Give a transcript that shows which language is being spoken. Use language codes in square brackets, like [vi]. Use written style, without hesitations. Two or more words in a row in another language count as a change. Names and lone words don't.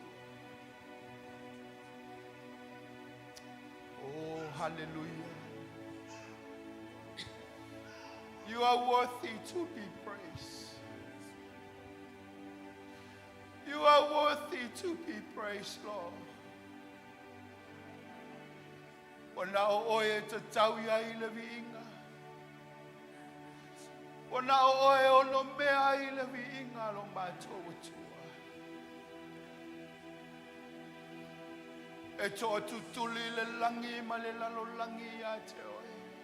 [en] Oh, hallelujah. You are worthy to be praised. You are worthy to be praised, Lord. [sm] Ona oe te tau ia I le viinga. Ona oe ono mea I le viinga lo mātou atua. E toa tutuli le langi ma le lalo langi ia te oe.